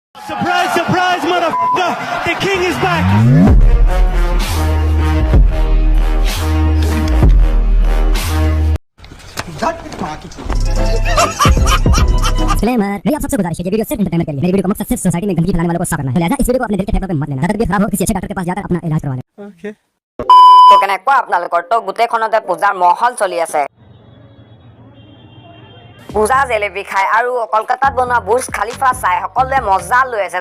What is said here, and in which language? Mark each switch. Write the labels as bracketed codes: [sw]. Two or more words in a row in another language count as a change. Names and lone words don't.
[en] Surprise, surprise, motherfucker! The king is back! [hi] डिस्क्लेमर, मेरी आप सबसे गुजारिश है ये वीडियो सिर्फ एंटरटेनमेंट के लिए। मेरी वीडियो का मकसद सिर्फ सोसाइटी में गंदगी फैलाने वालों को साफ करना है। लिहाजा इस वीडियो को अपने दिल के फेफड़ों पे मत लेना। अगर तबीयत खराब हो किसी अच्छे डॉक्टर के पास जाकर अपना इलाज करवा लें। [en] Okay. [as] তো কেনেকুৱা আপোনালোকৰ তো গোটেইখনতে পূজাৰ মহল চলি আছে। পূজা জেলেবি খাই আৰু কলকাতাত বনোৱা বুৰ্জ খালিফা চাই সকলোৱে মজা লৈ আছে।